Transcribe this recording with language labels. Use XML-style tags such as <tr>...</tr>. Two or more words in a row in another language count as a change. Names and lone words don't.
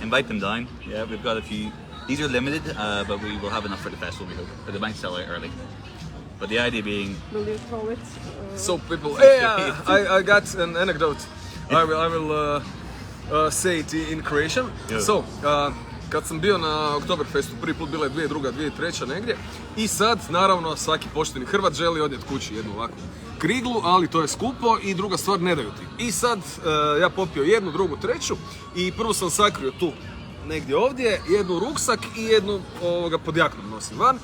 <en>Invite them down. Yeah, we've got a few. These are limited, but we will have enough for the festival, we hope. But they might sell out early. But the idea being, Will you throw it? So people, hey, I got an anecdote. I will say it in Croatian. Yeah. So,</en> <hr>kad sam bio na Oktoberfestu, prvi put bila je 2002, 2003 negdje, i sad naravno svaki pošteni Hrvat želi odnijeti kući jednu ovakvu kriglu, ali to je skupo i druga stvar ne daju ti. I sad ja popio jednu, drugu, treću i prvo sam sakrio tu negdje ovdje, jednu ruksak i jednu pod jaknom nosim van.</hr>